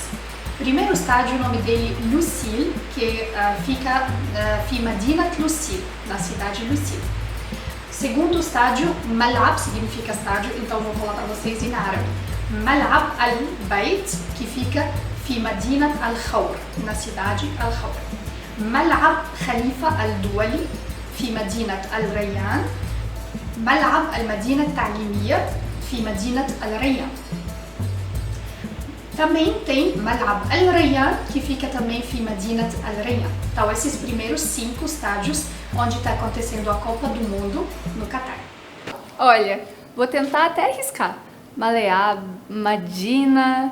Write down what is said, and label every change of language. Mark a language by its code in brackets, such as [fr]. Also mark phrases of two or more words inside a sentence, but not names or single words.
[pt] Primeiro estádio, o nome dele Lusail, que fica em Madinat Lusail, na cidade de Lusail. Segundo estádio, Mal'ab, significa estádio, então vou falar para vocês em árabe. Mal'ab al-Bait, que fica em Madinat al-Khawr, na cidade al-Khawr. [ar] ملعب خليفة الدولي في مدينة الريان، ملعب المدينة التعليمية في مدينة الريان. [pt] Também tem Malab Al Rayyan, que fica também em Madinat Al Rayyan. Então, esses primeiros 5 estádios onde está acontecendo a Copa do Mundo no Catar. Olha, vou tentar até arriscar. [ar] ملعب، مدينة...